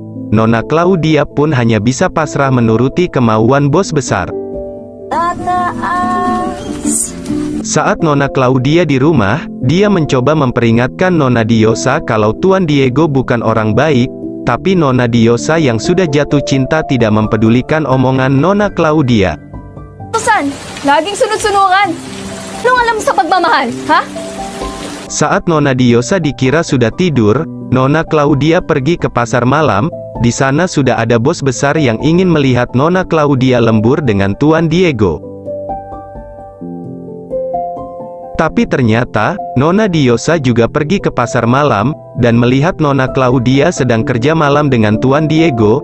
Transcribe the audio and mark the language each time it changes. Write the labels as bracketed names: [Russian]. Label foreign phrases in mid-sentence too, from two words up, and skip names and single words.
[Indonesian] Nona Claudia pun hanya bisa pasrah menuruti kemauan bos besar. Saat Nona Claudia di rumah, dia mencoba memperingatkan Nona Diosa kalau Tuan Diego bukan orang baik, tapi Nona Diosa yang sudah jatuh cinta tidak mempedulikan omongan Nona Claudia. [Filipino] Susan, laging sunod-sunuran. Anong alam mo sa pagmamahal, ha? [Indonesian] Saat Nona Diosa dikira sudah tidur, Nona Claudia pergi ke pasar malam. Di sana sudah ada bos besar yang ingin melihat Nona Claudia lembur dengan Tuan Diego. Tapi ternyata, Nona Diosa juga pergi ke pasar malam, dan melihat Nona Claudia sedang kerja malam dengan Tuan Diego.